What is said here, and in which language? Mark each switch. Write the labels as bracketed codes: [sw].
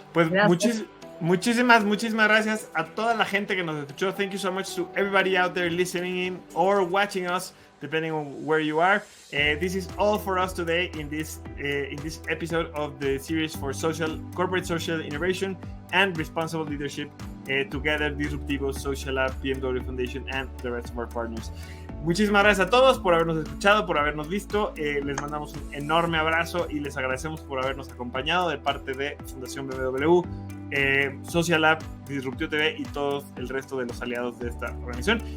[es] Pues muchísimas gracias a toda la gente que nos escuchó. [en] Thank you so much to everybody out there listening in or watching us, depending on where you are. This is all for us today in this episode of the series for corporate social innovation and responsible leadership. Together, Disruptivo, Social Lab, BMW Foundation, and the rest of our partners. [es] Muchísimas gracias a todos por habernos escuchado, por habernos visto. Les mandamos un enorme abrazo y les agradecemos por habernos acompañado de parte de Fundación BMW, Social Lab, Disruptivo TV y todo el resto de los aliados de esta organización.